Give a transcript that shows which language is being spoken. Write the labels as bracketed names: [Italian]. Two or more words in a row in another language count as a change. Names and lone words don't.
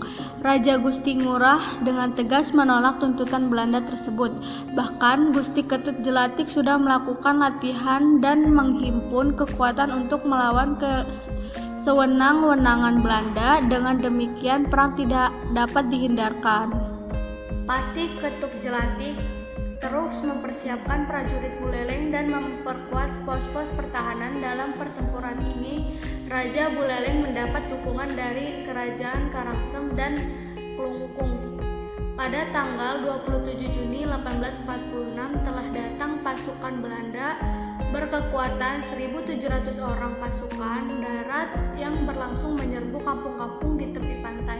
[Indonesian] Raja Gusti Ngurah dengan tegas menolak tuntutan Belanda tersebut. Bahkan Gusti Ketut Jelatik sudah melakukan latihan dan menghimpun kekuatan untuk melawan sewenang-wenangan Belanda. Dengan demikian perang tidak dapat dihindarkan. Patih Ketut Jelatik terus mempersiapkan prajurit Buleleng dan memperkuat pos-pos pertahanan. Dalam pertempuran ini, Raja Buleleng mendapat dukungan dari Kerajaan Karangsem dan Kelungkung. Pada tanggal 27 Juni 1846 telah datang pasukan Belanda berkekuatan 1.700 orang pasukan darat yang berlangsung menyerbu kampung-kampung di tepi pantai.